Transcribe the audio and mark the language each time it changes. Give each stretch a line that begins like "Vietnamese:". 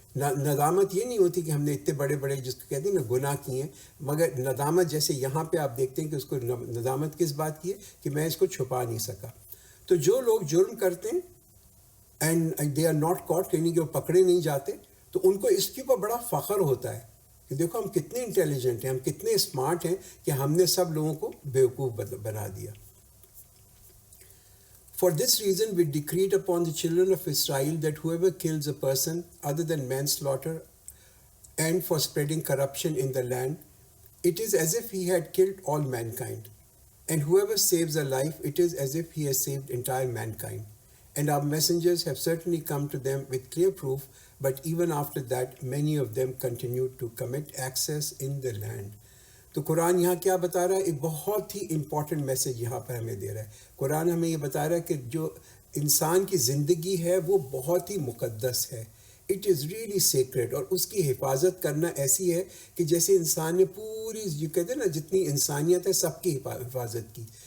Urdu: ندامت یہ نہیں ہوتی کہ ہم نے اتنے بڑے بڑے جس کو کہتے ہیں نا گناہ کیے ہیں، مگر ندامت جیسے یہاں پہ آپ دیکھتے ہیں کہ اس کو ندامت کس بات کی ہے کہ میں اس کو چھپا نہیں سکا. تو جو لوگ جرم کرتے ہیں
English: and they are not caught,
Urdu: یعنی کہ وہ پکڑے نہیں جاتے، تو ان کو اس کے اوپر بڑا فخر ہوتا ہے کہ دیکھو ہم کتنے انٹیلیجنٹ ہیں، ہم کتنے اسمارٹ ہیں کہ ہم نے سب لوگوں کو بیوقوف بنا دیا.
English: For this reason, we decreed upon the children of Israel that whoever kills a person other than manslaughter and for spreading corruption in the land, it is as if he had killed all mankind. And whoever saves a life, it is as if he has saved entire mankind. And our messengers have certainly come to them with clear proof, but even after that, many of them continued to commit excess in the land.
Urdu: تو قرآن یہاں کیا بتا رہا ہے؟ ایک بہت ہی important message یہاں پر ہمیں دے رہا ہے. قرآن ہمیں یہ بتا رہا ہے کہ جو انسان کی زندگی ہے وہ بہت ہی مقدس ہے.
English: it is really sacred,
Urdu: اور اس کی حفاظت کرنا ایسی ہے کہ جیسے انسان نے پوری جو کہتے ہیں نا جتنی انسانیت ہے سب کی حفاظت کی.